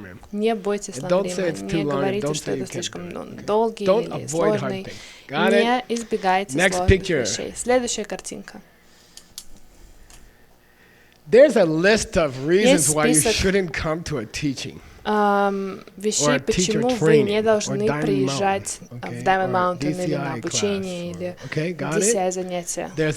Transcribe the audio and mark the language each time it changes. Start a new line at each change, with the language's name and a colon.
Russian: Не бойтесь ламрима, не говорите, что это слишком долгий или сложный. Не избегайте сложных вещей. Следующая картинка.
English: There's a list of reasons why you shouldn't come to a teaching.
Russian: вещей, почему вы не должны приезжать в Diamond Mountain или на обучение, или DCI занятия.